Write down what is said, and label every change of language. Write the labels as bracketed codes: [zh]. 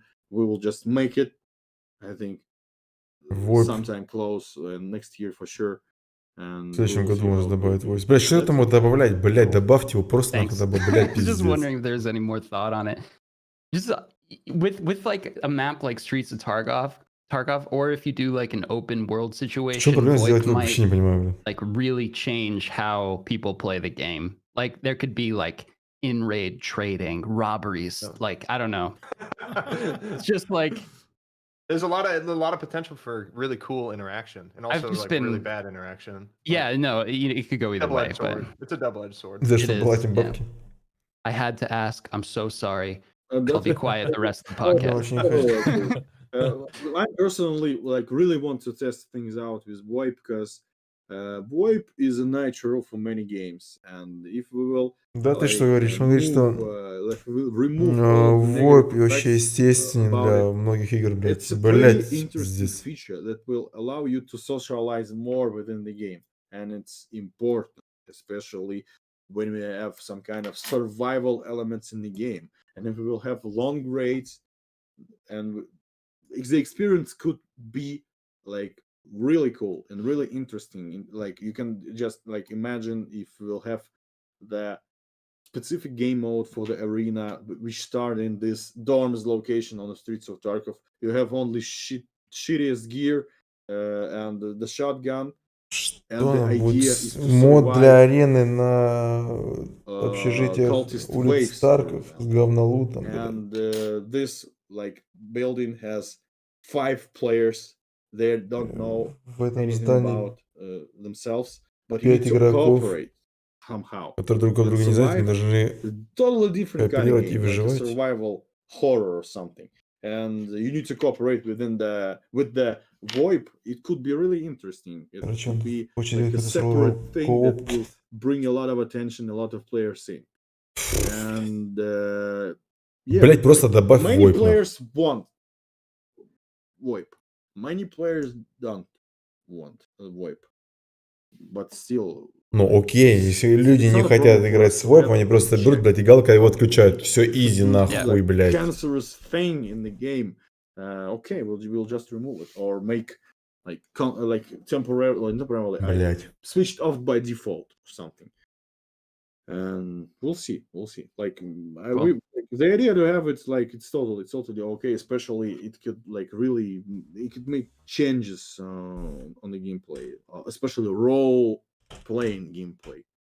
[en] We will just make it, I think, sometime close next year for sure. [ru] В следующем году можно добавить voice. Блять, что там вот добавлять? Блять, добавьте его просто нахуй добавлять, пиздец. [en] Just wondering if there's any more thought on it. Just with like a map like Streets of Tarkov, or if you do like an open world situation, VoIP might like really change how people play the game. Like there could be like in-raid trading, robberies, like I don't know. It's just like there's a lot of potential for really cool interaction and also like really bad interaction. Yeah, no, it could go either way, but it's a double-edged sword. I had to ask. I'm so sorry. I'll be quiet the rest of the podcast. I personally like really want to test things out with VoIP because VoIP is a natural for many games, and if we will [ru] да, ты что говоришь? Он говорит, что VoIP вообще естественен для многих игр, блядь. Блядь, пиздец. [en] Feature that will allow you to socialize more within the game, and it's important, especially when we have some kind of survival elements in the game. And if we will have long raids, and the experience could be like really cool and really interesting. Like you can just like imagine if we'll have the specific game mode for the arena, which start in this dorms location on the streets of Tarkov. You have only shittiest gear and the shotgun. [ru] Что будет мод для арены на общежитиях улиц Тарков с говнолутом? [en] And this like building has 5 players. They don't know anything about themselves, but you need to cooperate somehow. [ru] Которые друг друга не знают, они должны [en] totally different kind of game, like a survival horror or something. And you need to cooperate with the VoIP. It could be really interesting. It could be like a separate thing that will bring a lot of attention, a lot of players in. And yeah, [ru] блять, просто добавь [en] many [ru] VoIP. [en] Players want VoIP. Many players don't want VoIP. But still. [ru] Ну окей, если люди не хотят играть с VoIP, они просто берут, блядь, и галка его отключают. Все изи нахуй, блядь. [en] Cancerous thing in the game. Okay, we'll just remove it or make like temporarily [ru] блядь. [en] switched off by default or something. and we'll see. Like, Cool. the idea to have it's like it's totally okay. Especially it could like really it could make changes on the gameplay, especially role playing gameplay.